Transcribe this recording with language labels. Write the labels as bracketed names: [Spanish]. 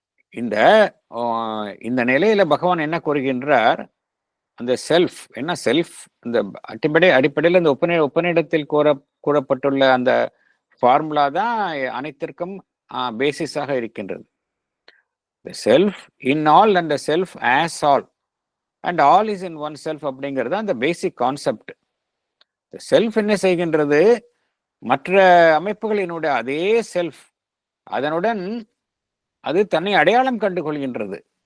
[Tamil] இந்த நிலையில பகவான் என்ன கூறுகின்றார்? அந்த செல்ஃப் என்ன? செல்ஃப் இந்த அடிப்படையில் இந்த உபநிடத்தில் கூறப்பட்டுள்ள அந்த ஃபார்முலா தான் அனைத்திற்கும் பேசிஸாக இருக்கின்றது. [English] The self in all and the self as all and all is in one self [Tamil] அப்படிங்கிறது அந்த பேசிக் கான்செப்ட். செல்ஃப் என்ன செய்கின்றது? மற்ற அமைப்புகளினுடைய அதே செல்ஃப், அதனுடன் அது தன்னை அடையாளம் கண்டு கொள்கின்றது.